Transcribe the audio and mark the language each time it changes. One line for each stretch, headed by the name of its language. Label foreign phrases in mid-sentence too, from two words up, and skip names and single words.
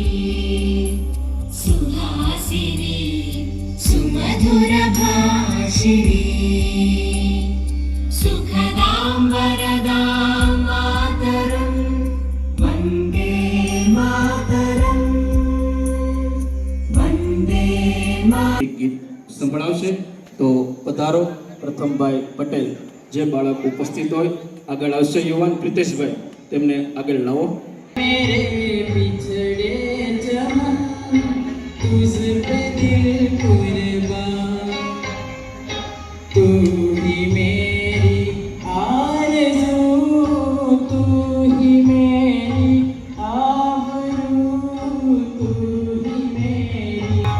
Sanskrit: सुहासिनी सुमधुर भाषिणी. सुखदां वरदां मातरम्. वन्दे मातरम्, वन्दे मातरम्.
Gujarati: એક ગીત સંભળાવશે તો પધારો પ્રથમભાઈ પટેલ. જે બાળક ઉપસ્થિત હોય આગળ આવશે. યુવાન પ્રિતેશભાઈ, તેમને આગળ લાવો.
Hindi: मेरे बिछड़े जहां तुझ पे दिल कुर्बान. तू ही मेरी आरज़ू, तू ही मेरी आबरू, तू ही मेरी.